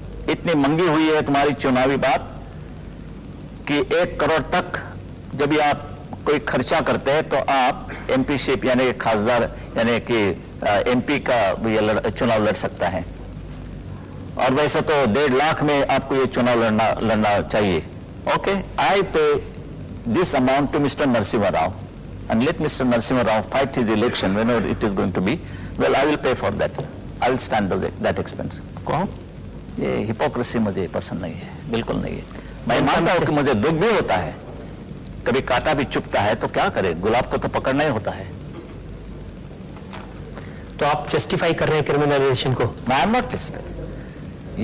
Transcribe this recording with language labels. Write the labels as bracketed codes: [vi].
[hi] इतनी मंगी हुई है तुम्हारी चुनावी बात कि 1 करोड़ तक जब भी आप कोई खर्चा करते हैं तो आप एमपीशिप यानी खासदार यानी कि एमपी का ये चुनाव लड़ सकता है, और वैसे तो 1.5 लाख में आपको ये चुनाव लड़ना चाहिए। [en] Okay, I pay this amount to mister Narasimha Rao and let Mr. Narasimha Rao fight his election whenever it is going to be. Well, I will pay for that. I will stand that expense. [hi] कहो, ये हिपोक्रेसी मुझे पसंद नहीं है, बिल्कुल नहीं है। मैं मानता हूं कि मुझे दुख भी होता है, कभी कांटा भी चुभता है, तो क्या करे, गुलाब को तो पकड़ना ही होता है। तो आप जस्टिफाई कर रहे हैं क्रिमिनलाइजेशन को? [en] I am not justify.